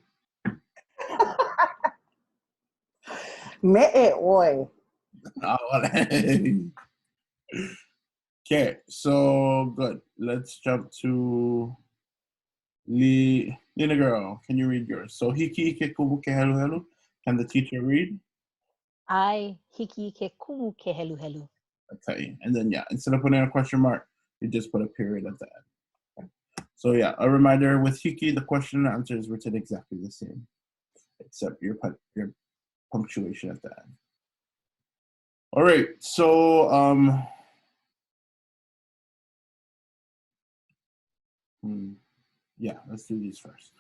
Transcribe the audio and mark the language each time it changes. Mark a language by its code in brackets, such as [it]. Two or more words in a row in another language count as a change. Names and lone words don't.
[haw] Me'e oi. [en] Okay, so good. Let's jump to Lina girl. Can you read yours? [haw] So hiki ke kumu ke helu helu. [en] Can the teacher read? [haw] Ai hiki ke kumu ke helu helu. [en] Okay, and then yeah, instead of putting a question mark, you just put a period at the end. Okay. So yeah, a reminder with Hiki, the question and answer is written exactly the same, except your punctuation at the end. All right, so Yeah, let's do these first.